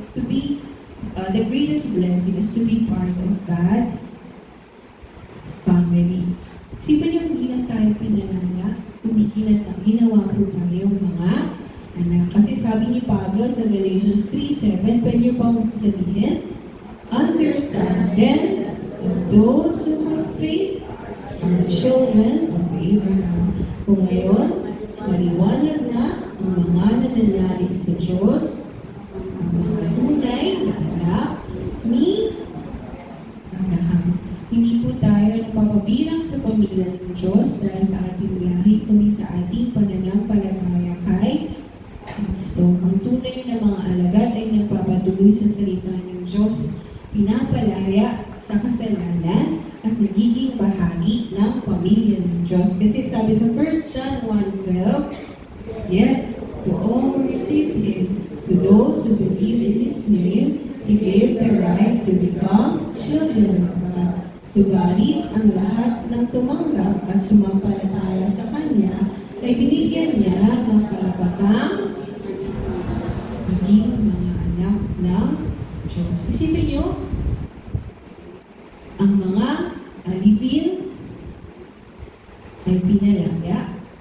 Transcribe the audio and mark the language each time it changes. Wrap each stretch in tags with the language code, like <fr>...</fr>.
<en>To be, the greatest blessing is to be part of God's family.</en> <tl>Isipin niyo, hindi lang tayo pinalala, kundi ginawa po tayo mga anak. Kasi sabi ni Pablo sa Galatians 3:7, pwede niyo pang sabihin,</tl> <en>understand then those who have faith are children of Abraham.</en> <tl>Kung ngayon, maliwanag na ang mga nananalig sa Diyos, ang mga tunay na anak ni Abraham. Hindi po tayo napapabilang sa pamilya ng Diyos dahil sa ating lahi, kundi sa ating pananampalataya kay Kristo. Ang tunay na mga alagad ay nagpapatuloy sa salita ng Diyos, pinapalaya sa kasalanan at nagiging bahagi ng pamilya ng Diyos. Kasi sabi sa</tl> <en>1 John 1:12, yet to all who received Him, to those who believe in His name, He gave the right to become children of God.</en> <tl>Subalit ang lahat ng tumanggap at sumampalataya sa Kanya ay binigyan niya ng karapatang maging mga anak ng Diyos. Isipin niyo, ang mga alipin ay pinalaya.</tl>